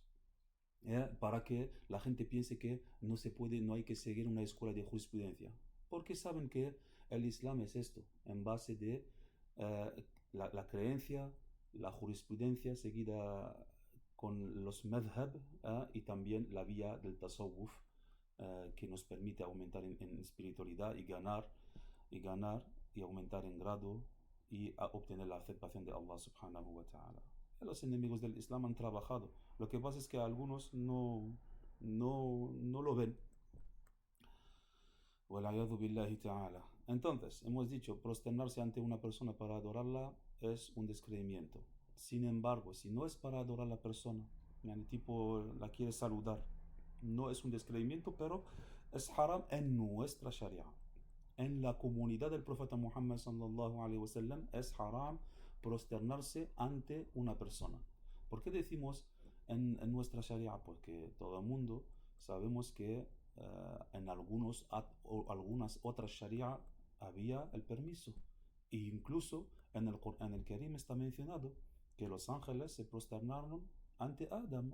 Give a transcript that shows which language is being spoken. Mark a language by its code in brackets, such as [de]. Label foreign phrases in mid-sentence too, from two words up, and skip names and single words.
[es] para que la gente piense que no hay que seguir una escuela de jurisprudencia, porque saben que el Islam es esto, en base de la creencia la jurisprudencia seguida con los madhab y también la vía del tasawwuf que nos permite aumentar en espiritualidad y ganar y aumentar en grado y a obtener la aceptación de [ar] الله سبحانه وتعالى. [es] Los enemigos del Islam han trabajado. Lo que pasa es que algunos no lo ven. [ar] والعياذ بالله تعالى. [es] Entonces, hemos dicho, prosternarse ante una persona para adorarla es un descreimiento. Sin embargo, si no es para adorar a la persona, yani tipo la quiere saludar, no es un descreimiento, pero es haram en nuestra sharia. En la comunidad del profeta Muhammad [ar] صلى الله عليه وسلم [es] es haram prosternarse ante una persona. ¿Por qué decimos en nuestra sharia? Porque todo el mundo sabemos que en algunas otras sharia había el permiso. E incluso en el Corán el Karim está mencionado que los ángeles se prosternaron ante Adam.